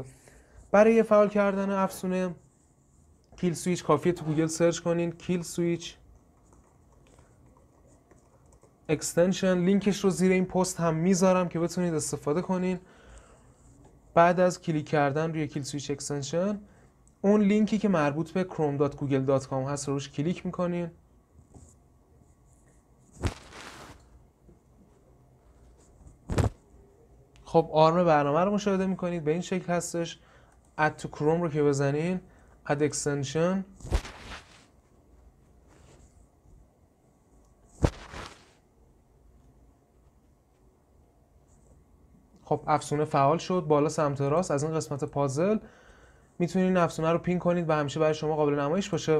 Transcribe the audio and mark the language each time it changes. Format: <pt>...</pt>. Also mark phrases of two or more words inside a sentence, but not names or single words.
<fa>برای فعال کردن افزونه کیل سویچ کافیه تو گوگل سرچ کنین کیل سویچ اکستنشن، لینکش رو زیر این پست هم میذارم که بتونید استفاده کنین. بعد از کلیک کردن روی کیل سویچ اکستنشن، اون لینکی که مربوط به chrome.google.com هست روش کلیک میکنین. خب آرم برنامه رو مشاهده میکنید، به این شکل هستش.</fa> <en>add to chrome</en> <fa>رو که بزنین،</fa> <en>add extension،</en> <fa>خب افزونه فعال شد. بالا سمت راست از این قسمت پازل میتونین افزونه رو پین کنید و همیشه برای شما قابل نمایش باشه.</fa>